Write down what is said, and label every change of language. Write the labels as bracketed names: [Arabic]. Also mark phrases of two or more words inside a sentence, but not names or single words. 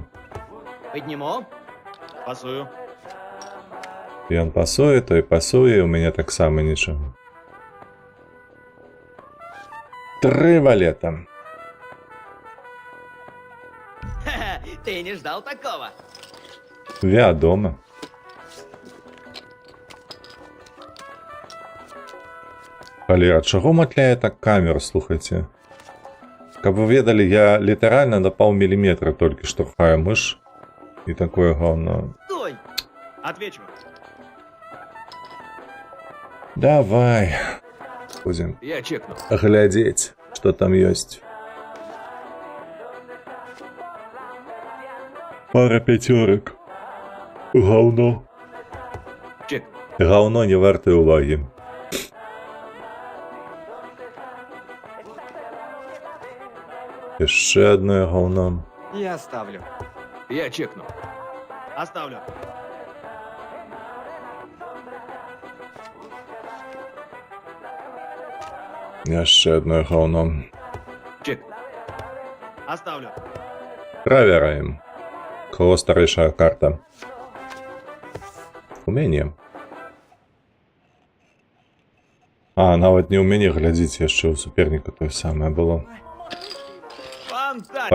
[Russian] Подниму. Пасую. И он пасует, то и пасует, у меня так само ничего. 3 валета. Ты не ждал такого. [Belarusian] Вядома. Але ад чаго матляе так камеру, слухайце? Каб вы ведалі, я літаральна на паўміліметра толькі штурхаю мыш. І такое говно. [Russian] Стой. Отвечу. Давай. Будем Я чекну. [Belarusian] глядзець, што там ёсць. Пара пяцёрак. Гаўно. [Russian] Чек. [Belarusian] Гаўно не вартае увагі. Яшчэ адное гаўно. [Russian] Я ставлю. Я чекну. Оставлю. [Belarusian] Яшчэ адное гаўно. [Russian] Чек. Оставлю. Правераем. Кого старейшая карта? [Belarusian] У мяне. А, нават не ў мяне, глядзіце, яшчэ ў суперніка тое самае было. [Russian] Фантастика.